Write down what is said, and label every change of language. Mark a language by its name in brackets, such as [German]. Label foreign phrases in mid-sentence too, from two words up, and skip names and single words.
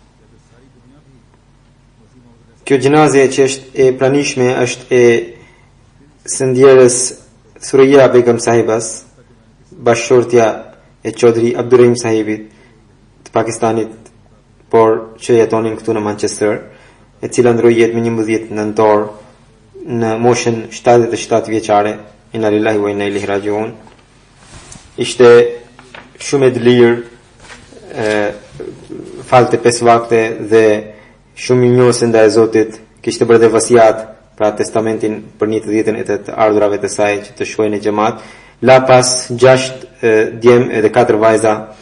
[Albanian] Kjo xhenaze që është e pranishme është e sendjerës Suraya Begum Sahibas, bashkëshortja e Chaudhry Abdurrahim Sahibit të Pakistanit, por që jetonin këtu në Manchester, e cila ndroi jetë me 11 nëntor në moshën 77 vjeçare. [Arabic] إنا لله وإنا إليه راجعون. [Albanian] Ishte shumë e lirë, falte 5 vakte dhe shumë i njohës ndaj Zotit. Kishte bërë dhe vasiat, pra testamentin për 1 të 10 e të ardhurave të saj që të shkojnë në xhamat. La pas 6 djem edhe 4 vajza.